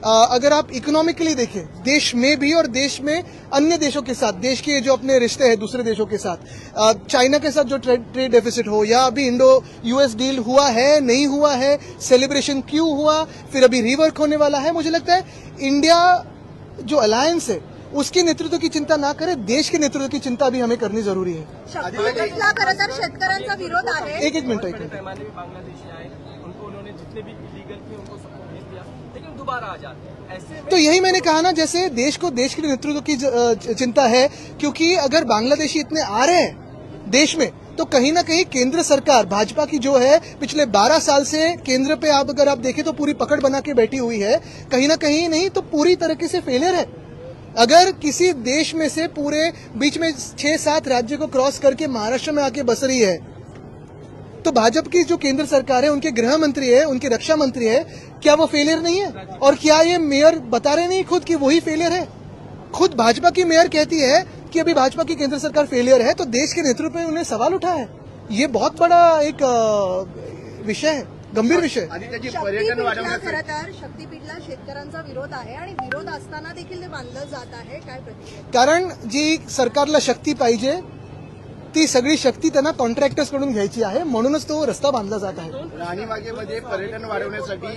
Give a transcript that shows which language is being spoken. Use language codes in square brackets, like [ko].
[hi] अगर आप इकोनॉमिकली देखें, देश में भी और देश में अन्य देशों के साथ, देश के जो अपने रिश्ते हैं दूसरे देशों के साथ, चाइना के साथ जो ट्रेड डेफिसिट हो, या अभी इंडो यूएस डील हुआ है नहीं हुआ है, सेलिब्रेशन क्यों हुआ, फिर अभी रिवर्क होने वाला है. मुझे लगता है इंडिया जो अलायंस है उसके नेतृत्व की चिंता ना करें, देश के नेतृत्व की चिंता भी हमें करनी जरूरी है. [mr] शक्तीला खरं तर शेतकऱ्यांचा विरोध आहे. एक मिनट. [hi] पैमाने में बांग्लादेशी आए, उनको उन्होंने जितने भी इलीगल थे उनको सबको भेज दिया, लेकिन दोबारा आ जाते हैं. ऐसे तो यही मैंने कहा ना, जैसे देश को देश के नेतृत्व की चिंता है, क्योंकि अगर बांग्लादेशी इतने आ रहे हैं देश में तो कहीं ना कहीं केंद्र सरकार भाजपा की जो है पिछले 12 साल से केंद्र पे आप अगर आप देखें तो पूरी पकड़ बना के बैठी हुई है, कहीं ना कहीं नहीं तो पूरी तरीके से फेलियर है. अगर किसी देश में से पूरे बीच में 6-7 राज्य को क्रॉस करके महाराष्ट्र में आके बस रही है तो भाजपा की जो केंद्र सरकार है, उनके गृह मंत्री है, उनके रक्षा मंत्री है, क्या वो फेलियर नहीं है? और क्या ये मेयर बता रहे नहीं खुद कि वही फेलियर है? खुद भाजपा की मेयर कहती है कि अभी भाजपा की केंद्र सरकार फेलियर है, तो देश के नेतृत्व में उन्हें सवाल उठा है। ये बहुत बड़ा एक विषय है, गंभीर विषय। [mr] आणि त्याची पर्यटन शक्तीपीठला वाढवण्यासाठी खरं तर शक्तीपीठला शेतकऱ्यांचा विरोध आहे आणि विरोध असताना देखील ते बांधलं जात आहे. काय प्रतिक्रिया? कारण जी सरकारला शक्ती पाहिजे ती सगळी शक्ती त्यांना कॉन्ट्रॅक्टर्स कडून घ्यायची आहे, म्हणूनच तो रस्ता बांधला जात आहे. राणीबागेमध्ये पर्यटन वाढवण्यासाठी